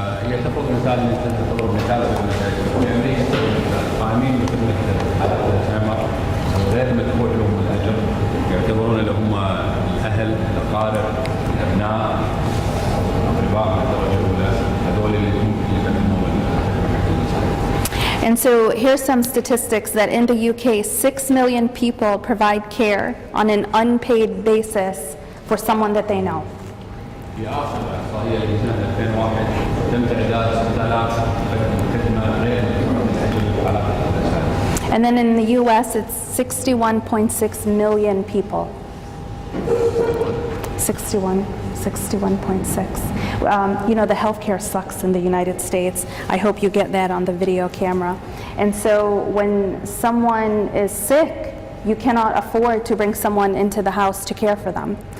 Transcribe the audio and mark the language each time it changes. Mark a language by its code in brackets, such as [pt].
[ar] هي تفرض مثال تضرب مثال في أمريكا قائمين بخدمة حالات الزهايمر غير مدفوع لهم الأجر، يعتبرون اللي هم الأهل، الأقارب، الأبناء، الأقرباء من الدرجة الأولى، هذول اللي ممكن يقدمون. [en] And so here's some statistics that in the UK, 6 million people provide care on an unpaid basis for someone that they know. [ar] في آخر إحصائية لسنة 2001 تم تعداد 6000 خدمة غير مدفوعة من أجل حالات الزهايمر. [en] And then in the US, it's 61.6 million people. 61.6. You know, the healthcare sucks in the United States. I hope you get that on the video camera. And so when someone is sick, you cannot afford to bring someone into the house to care for them.